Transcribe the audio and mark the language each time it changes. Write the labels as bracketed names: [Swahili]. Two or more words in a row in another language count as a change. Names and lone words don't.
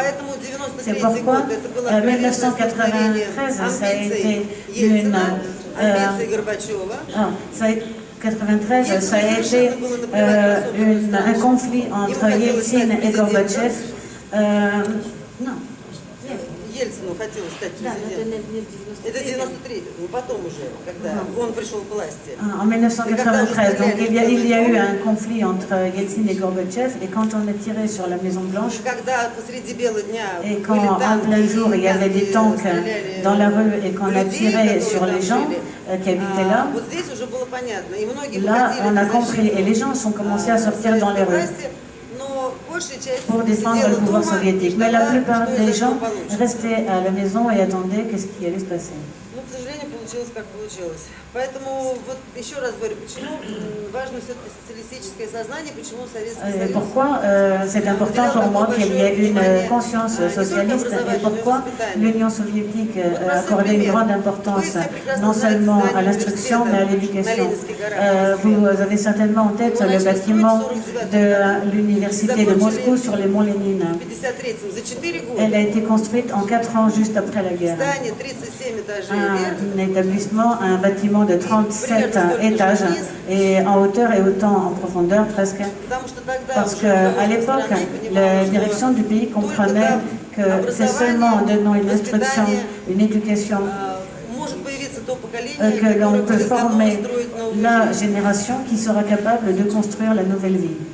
[French] C'est pourquoi 1993, ça a été un conflit entre Yeltsin et Gorbatchev. [Russian] Ельцину хотелось стать Да, президентом. Это 93, ну потом уже, когда он пришел к власти. [French] En 1993, donc il y a eu un conflit entre Yeltsin et Gorbatchev, et quand on est tiré sur la Maison Blanche, [Russian] И когда посреди бела дня [French] et quand [Russian] были [French] en [Russian] танки, [French] plein jour il y avait des tanks [Russian] стреляли [French] dans la rue et qu'on a [Russian] людей, [French] tiré [Russian] которые [French] sur [Russian] там [French] les gens [Russian] жили, [French] qui habitaient là, [Russian] вот здесь уже было понятно. И многие [French] là [Russian] выходили [French] on a [Russian] на [French] compris et les gens sont commencés à sortir dans les rues [Russian] но большая часть [French] pour défendre [Russian] сидела [French] le pouvoir [Russian] дома и [French] soviétique. Mais la [Russian] ждала, [French] plupart [Russian] что из [French] des [Russian] этого [French] gens [Russian] получится. [French] restaient à la maison et attendaient qu'est-ce qui allait se passer. [Russian] Ну, к сожалению, получилось как получилось. Поэтому вот еще раз говорю, почему важно все-таки социалистическое сознание, почему Советский Союз... [French] Pourquoi c'est important pour moi qu'il y ait une conscience socialiste et pourquoi l'Union soviétique accordait une grande importance non seulement à l'instruction mais à l'éducation. Vous avez certainement en tête le bâtiment de l'université de Moscou sur les monts Lénine. Elle a été construite en 4 ans juste après la guerre. [Russian] Здание 37 этажей вверх. [French] Un établissement, un bâtiment de 37 étages et en hauteur et autant en profondeur presque. Parce qu'à l'époque, la direction du pays comprenait que c'est seulement en donnant une instruction, une éducation, que l'on peut former la génération qui sera capable de construire la nouvelle vie.